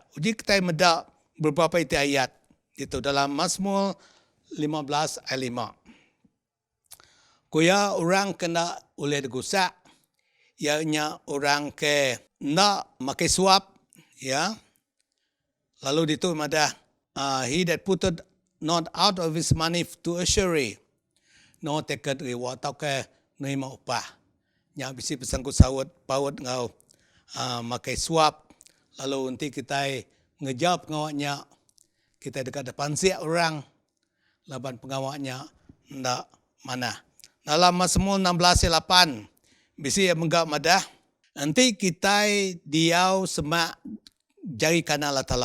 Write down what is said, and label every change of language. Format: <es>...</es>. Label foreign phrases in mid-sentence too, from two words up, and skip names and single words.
<iba>Uji kita medak beberapa itu ayat itu dalam Mazmur 15 ayat 5. Kuya orang kena oleh digusak, ianya orang ke nak makai suap, ya. Lalu itu ada</iba> <en>he that putted not out of his money to usury, no take reward</en> <iba>atau ke nerima upah. Yang bisi pesangkut sawut paut ngau makai suap, lalu nanti kita ngejawab ngawaknya, kita dekat depan siap orang, laban pengawaknya ndak mana. Dalam Mazmur 16 ayat 8, bisi yang menggap madah, nanti kita diau semak jari kanan Allah Ta'ala.</iba>